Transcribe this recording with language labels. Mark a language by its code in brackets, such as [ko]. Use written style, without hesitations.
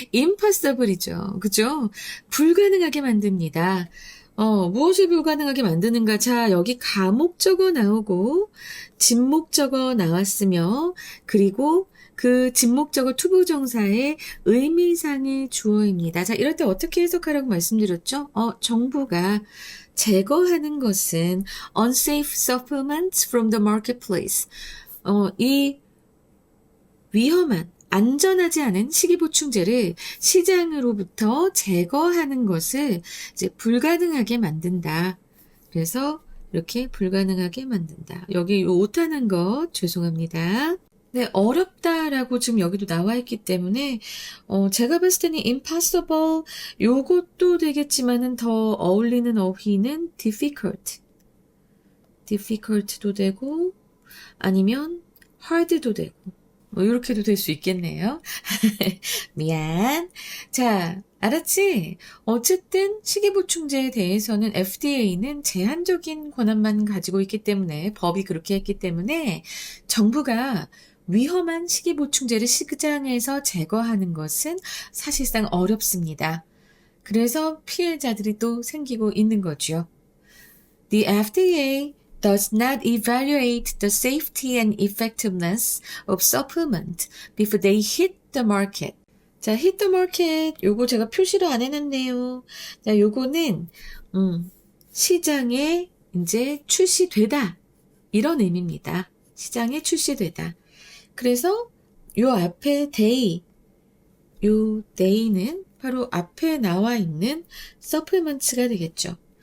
[ko] impossible이죠. 그죠? 불가능하게 만듭니다. 무엇을 불가능하게 만드는가? 자, 여기 가목적어 나오고, 진목적어 나왔으며, 그리고 그 진목적어 투부정사의 의미상의 주어입니다. 자, 이럴 때 어떻게 해석하라고 말씀드렸죠? 정부가 제거하는 것은 [en] unsafe supplements from the marketplace. [ko] 이 위험한, 안전하지 않은 식이보충제를 시장으로부터 제거하는 것을 이제 불가능하게 만든다. 그래서 이렇게 불가능하게 만든다. 여기 오타난 것 죄송합니다. 네, 어렵다라고 지금 여기도 나와 있기 때문에 제가 봤을 때는 impossible 요것도 되겠지만은 더 어울리는 어휘는 difficult도 되고 아니면 hard도 되고 이렇게도 될 수 있겠네요. 미안. 자, 알았지? 어쨌든 식이보충제에 대해서는 FDA는 제한적인 권한만 가지고 있기 때문에 법이 그렇게 했기 때문에 정부가 위험한 식이보충제를 시장에서 제거하는 것은 사실상 어렵습니다. 그래서 피해자들이 또 생기고 있는 거죠. [en] The FDA does not evaluate the safety and effectiveness of supplement before they hit the market. 자, hit the market. [ko] 요거 제가 표시를 안 해놨네요. 자, 요거는, 시장에 이제 출시되다. 이런 의미입니다. 시장에 출시되다. 그래서 요 앞에 요 day는 바로 앞에 나와 있는 supplements가 되겠죠.